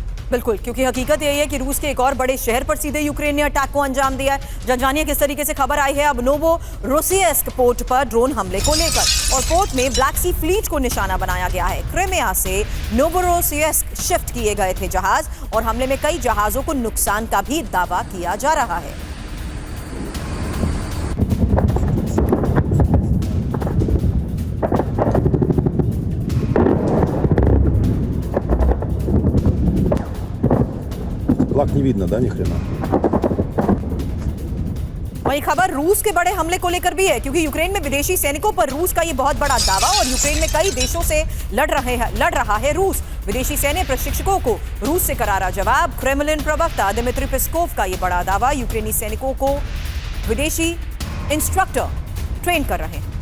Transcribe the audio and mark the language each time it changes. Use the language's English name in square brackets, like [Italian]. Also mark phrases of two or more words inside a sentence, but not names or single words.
[Hindi] बिल्कुल, क्योंकि हकीकत यही है कि रूस के एक और बड़े शहर पर सीधे यूक्रेन ने अटैक को अंजाम दिया है। जानिए किस तरीके से खबर आई है अब नोवोरोसिस्क पोर्ट पर ड्रोन हमले को लेकर, और पोर्ट में [English] Black Sea Fleet [Hindi] को निशाना बनाया गया है। क्रिमिया से नोवोरोसिस्क शिफ्ट किए गए थे जहाज और हमले में कई जहाजों को नुकसान का भी दावा किया जा रहा है। [Russian] Флаг не видно, да, ни хрена? [Hindi] वही खबर रूस के बड़े हमले को लेकर भी है, क्योंकि यूक्रेन में विदेशी सैनिकों पर रूस का ये बहुत बड़ा दावा और यूक्रेन में कई देशों से लड़ रहा है रूस। विदेशी सैन्य प्रशिक्षकों को रूस से करारा जवाब। क्रेमलिन प्रवक्ता दिमित्री पेस्कोव का ये बड़ा दावा, यूक्रेनी सैनिकों को विदेशी [English] instructor train [Hindi] कर रहे हैं।